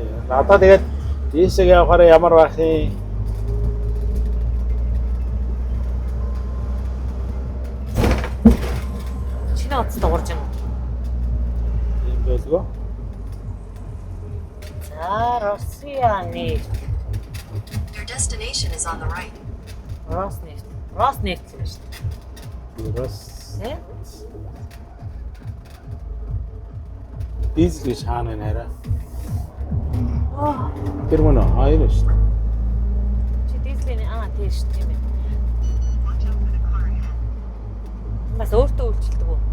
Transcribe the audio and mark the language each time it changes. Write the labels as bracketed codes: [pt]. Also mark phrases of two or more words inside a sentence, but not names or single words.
[mn] Одоо тэгээд ийшээ явахаараа ямар байх юм? Чиний утас дуурж байна. Ийм байлгүй. За Россияны [en] Your destination is on the right. [mn] Роснефть. Роснефть л шүү дээ. Рос. Тий? Дизель гэж хаана байна хараа. Тэр мөн аа юм шүү. Чи дизелийн тийш тийм ээ. Бас өөртөө үйлчилдэг үү?